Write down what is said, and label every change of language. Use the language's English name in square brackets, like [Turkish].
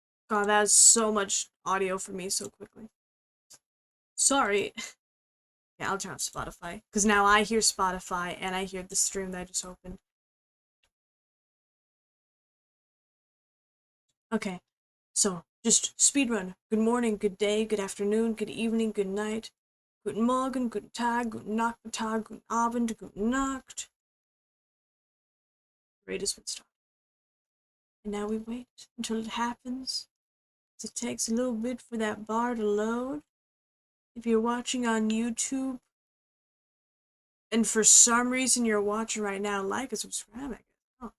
[English] God, that is so much audio for me so quickly. Sorry. Yeah, I'll turn off Spotify. Because now I hear Spotify and I hear the stream that I just opened. Okay, so just speedrun. Good morning, good day, good afternoon, good evening, good night. [German] Guten Morgen, guten Tag, guten Nachmittag, guten Abend, guten Nacht. [English] Raid is what started. And now we wait until it happens. It takes a little bit for that bar to load. If you're watching on YouTube, and for some reason you're watching right now, like and subscribe, I guess. Oh.